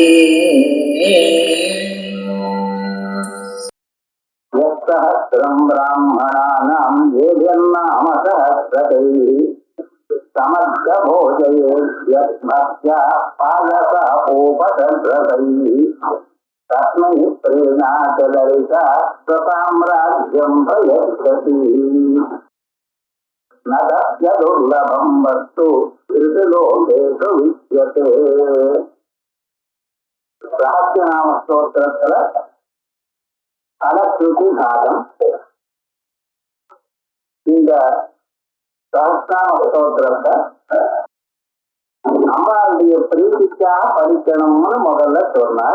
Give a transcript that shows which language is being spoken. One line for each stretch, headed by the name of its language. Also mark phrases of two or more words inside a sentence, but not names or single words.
Sanskrit: सहस्रं ब्राह्मणानां येभिर्नाम सहस्रकैः समर्थभोजयेद्यस्मत्या पायसोपसर्गतैः तस्मै प्रेणाचलरिता स्वसाम्राज्यं प्रयच्छति न तस्य दुर्लभं वस्तु ऋतुलोकेषु विद्यते.
Tamil: ரகசியநாம ஸ்தோத்திரத்துல அலஸ்ருதி பாகம். இந்த சஹஸ்ரநாம ஸ்தோத்திரத்தை அம்பாளுடைய பிரீதிக்காக படிக்கணும்னு முதல்ல சொன்னார்.